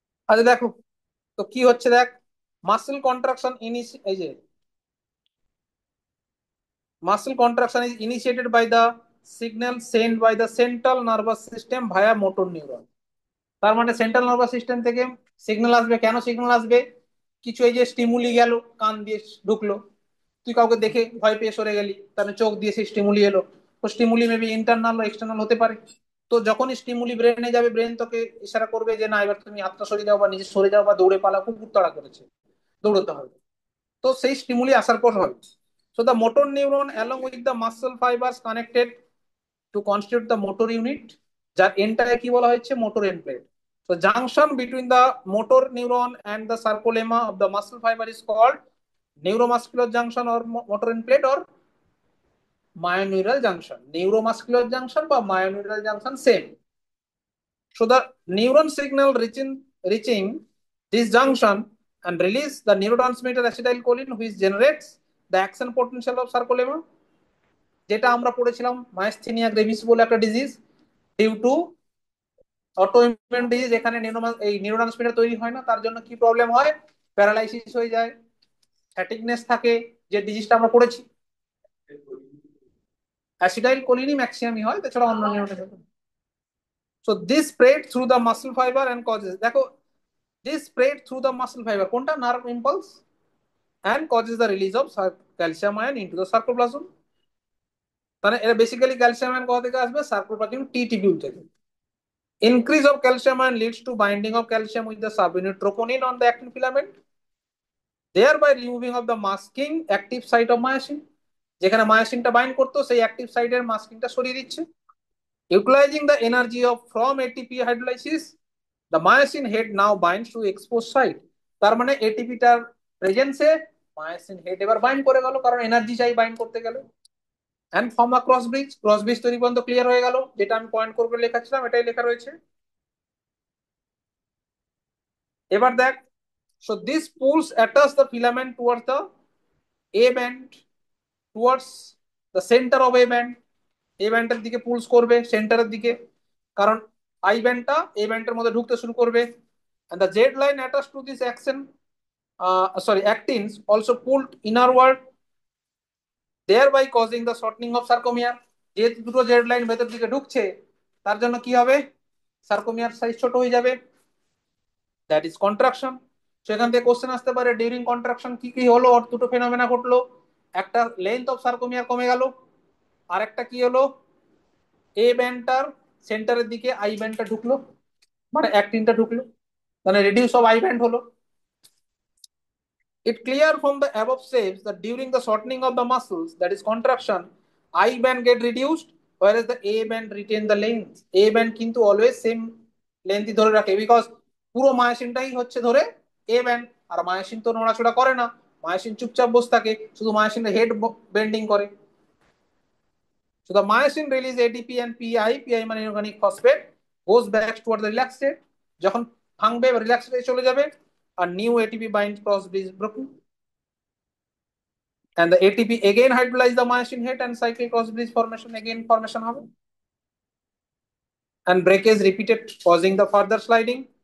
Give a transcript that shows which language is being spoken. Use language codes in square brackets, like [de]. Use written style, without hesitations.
[bn] আচ্ছা দেখো, তো কি হচ্ছে দেখ, মাসেল কন্ট্রাকশন এই যে [en] muscle contraction is initiated by the signal sent by the central nervous system via motor neuron. [bn] তার মানে সেন্ট্রাল নার্ভাস সিস্টেম থেকে সিগন্যাল আসবে। কেন সিগন্যাল আসবে? কিছু এই যে স্টিমুলি গেল, কান দিয়ে ঢুকলো, তুই কাউকে দেখে ভয় পেয়ে সরে গেলি, তাহলে চোখ দিয়ে সেই স্টিমুলি এলো। তো স্টিমুলি মেবি ইন্টারনাল বা এক্সটার্নাল হতে পারে। তো যখনই স্টিমুলি ব্রেনে যাবে, ব্রেন তোকে ইশারা করবে যে না এবার তুমি হাতটা সরিয়ে দাও বা নিজে সরে যাও বা দৌড়ে পালাও, কুকুর তাড়া করেছে, দৌড়তে হবে। তো সেই স্টিমুলি আসার পর হবে। [en] so the motor neuron along with the muscle fibres connected to constitute the motor unit, [bn] যার এনটাকে কি বলা হচ্ছে? Motor and plate. [en] So junction between the motor neuron and the sarcolemma of the muscle fiber is called neuromuscular junction or motor end plate or myoneural junction. Neuromuscular junction বা myoneural junction same. So the neuron signal reaching this junction and release the neurotransmitter acetylcholine which generates the action potential of sarcolemma, [bn] যেটা আমরা পড়েছিলাম মাইস্থেনিয়া Grevy's বলে একটা disease, due to autoimmune disease. এখানে এই neurotransmitter তৈরি হয় না, তার জন্য কি প্রবলেম হয়? প্যারালাইসিস হয়ে যায়, ফ্যাটিকনেস থাকে, যে ডিজিজটা আমরা পড়েছি। অ্যাসিডাইল কোলিনই ম্যাক্সিমামই হয়, তাছাড়া অন্য neurotransmitter. [en] so this spread through the muscle fibre and causes, দেখো, this spread through the muscle fibre [bn] কোনটা? [en] Nerve impulse, and causes the release of calcium ion into the sarcoplasm. [bn] মানে এটা বেসিক্যালি ক্যালসিয়াম আয়ন কোথা থেকে আসবে? সার্কোপ্লাজম টি টিবিউল থেকে। [en] Increase of calcium ion leads to binding of calcium with the subunit troponin on the actin filament, thereby removing of the masking active site of myosin. [bn] যেখানে মায়োসিনটা bind করতো সেই active সাইটের মাস্কিংটা সরিয়ে দিচ্ছে। [en] Utilizing the energy of from ATP hydrolysis, the myosin head now binds to exposed site. [bn] তার মানে এটিপিটার প্রেজেন্সে myosin head এবার bind করে গেল, কারণ এনার্জি চাই বাইন্ড করতে গেলে। [en] and form a cross bridge [bn] তৈরি পর্যন্ত ক্লিয়ার হয়ে গেল, যেটা আমি পয়েন্ট করে লেখাচ্ছিলাম এটাই লেখা রয়েছে। এবার দেখ, [en] so this pulls attach the filament towards the A band, towards the center of A band. [bn] A ব্যান্ডের দিকে পুলস করবে সেন্টারের দিকে, কারণ আই ব্যান্ডটা এ ব্যান্ডের মধ্যে ঢুকতে শুরু করবে। [en] and the Z line attached to this action, actins also pulled innerward, thereby causing the shortening of sarcomere. [bn] যেহেতু দুটো জেড লাইন ভেতর দিকে ঢুকছে, তার জন্য কি হবে? সার্কোমিয়ার সাইজ ছোট হয়ে যাবে, [en] That is contraction. [bn] সেখান থেকে কোশ্চেন আসতে পারে ডিউরিং কন্ট্রাকশন কি কি হলো, আর দুটো ফেনোমেনা ঘটলো। একটা লেন্থ অফ সার্কোমিয়ার কমে গেল, আর একটা কি হলো? এ ব্যান্ডটার সেন্টারের দিকে আই ব্যান্ডটা ঢুকলো, মানে অ্যাক্টিনটা ঢুকলো, মানে রিডিউস অফ আই ব্যান্ড হলো। [en] It clear from the above steps that during the shortening of the muscles, that is contraction, I band get reduced, whereas the A band retain the length. [bn] A band কিন্তু [en] always same length [bn] ধরে রাখে, because পুরো মায়োসিনটাই হচ্ছে ধরে A band, আর myosin তো নড়াচড়া করে না, মায়োসিন চুপচাপ বসে থাকে, শুধু মায়োসিনের হেড বেন্ডিং করে। [en] So the myosin release ATP and PI মানে inorganic phosphate goes back toward the relaxed state, [bn] যখন ভাঙবে রিল্যাক্স স্টেটে চলে যাবে, [en] আর new ATP bind cross bridge broken, and the ATP again hydrolyze the myosin head and cyclic cross bridge formation again formation হবে, and breakage repeated causing the further sliding.